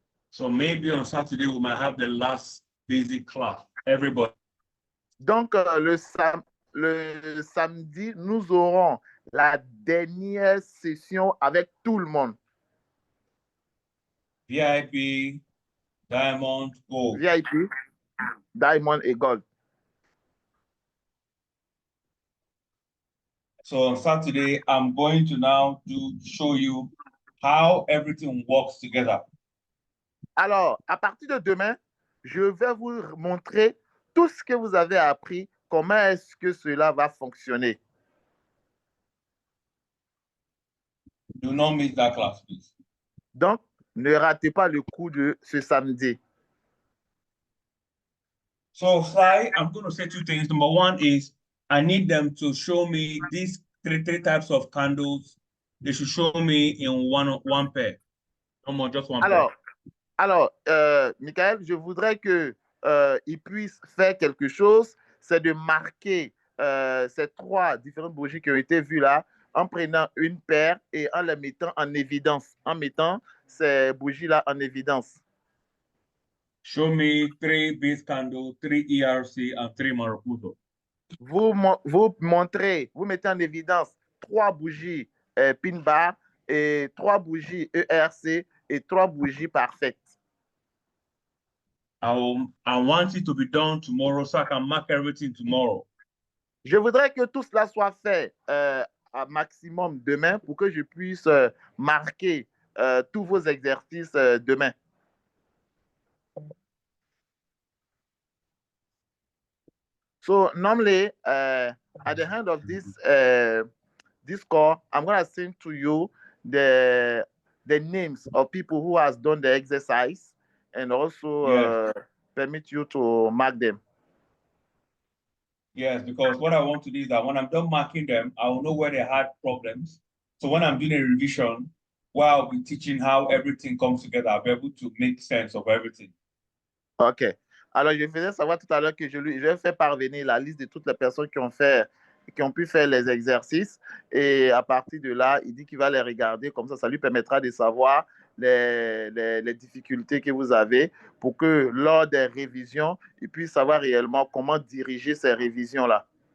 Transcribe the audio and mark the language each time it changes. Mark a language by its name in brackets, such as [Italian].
[English] So maybe on Saturday, we might have the last basic class, everybody. [French] Donc, le samedi, nous aurons la dernière session avec tout le monde. [English] VIP, Diamond, Gold. [French] VIP, Diamond et Gold. [English] So on Saturday, I'm going to now show you how everything works together. [French] Alors, à partir de demain, je vais vous montrer tout ce que vous avez appris, comment est-ce que cela va fonctionner. [English] Do not miss that class, please. [French] Donc, ne ratez pas le coup de ce samedi. [English] So, Sai, I'm going to say two things. Number one is I need them to show me these three types of candles. They should show me in one pair. No more, just one pair. [French] Alors, Michael, je voudrais qu'il puisse faire quelque chose, c'est de marquer ces trois différentes bougies qui ont été vues là, en prenant une paire et en les mettant en évidence, en mettant ces bougies-là en évidence. [English] Show me 3 base candles, 3 ERC, and 3 Maracuto. [French] Vous montrez, vous mettez en évidence trois bougies pin bar et trois bougies ERC et trois bougies parfaites. [English] I want it to be done tomorrow so I can mark everything tomorrow. [French] Je voudrais que tout cela soit fait à maximum demain pour que je puisse marquer tous vos exercices demain. [English] So normally, at the end of this call, I'm going to send to you the names of people who has done the exercise and also permit you to mark them. Yes, because what I want to do is that when I'm done marking them, I will know where they had problems. So when I'm doing a revision, while I'll be teaching how everything comes together, I'll be able to make sense of everything. OK. [French] Alors, je faisais savoir tout à l'heure que je vais faire parvenir la liste de toutes les personnes qui ont pu faire les exercices. Et à partir de là, il dit qu'il va les regarder. Comme ça lui permettra de savoir les difficultés que vous avez pour que lors des révisions, il puisse savoir réellement comment diriger ces révisions-là.